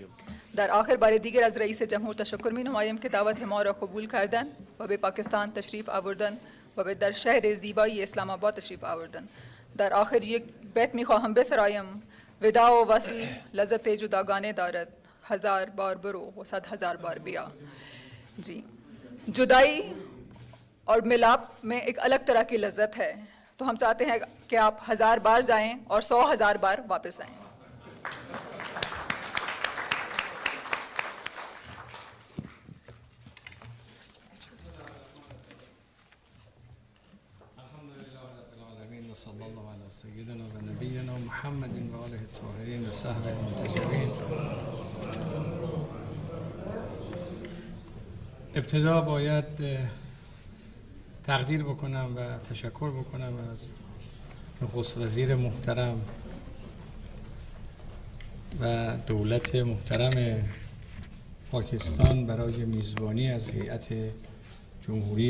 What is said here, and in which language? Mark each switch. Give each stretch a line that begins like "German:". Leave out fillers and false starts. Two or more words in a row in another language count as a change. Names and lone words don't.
Persian: در آخر بار دیگر از رئیس جمهور تشکر می نمایم که دعوت ما را قبول کردن و به پاکستان تشریف آوردن و به در شهر زیبای اسلام آباد تشریف آوردن. در آخر یک بیت می خواهم بسرایم: وداع و وصل لذت جداگانه دارد، 1000 بار برو و 100,000 بار بیا.
Urdu: جی، جدائی اور ملاپ میں ایک الگ طرح کی لذت ہے، تو ہم چاہتے ہیں کہ آپ 1000 بار جائیں اور 100,000 بار واپس آئیں.
Arabic: صلی الله علی سیدنا و نبینا محمد و آله الطاهرین و صحبه المنتجبین.
Persian: ابتدا باید تقدیر بکنم و تشکر بکنم از نخست وزیر محترم و دولت محترم پاکستان برای میزبانی از هیئت جمهوری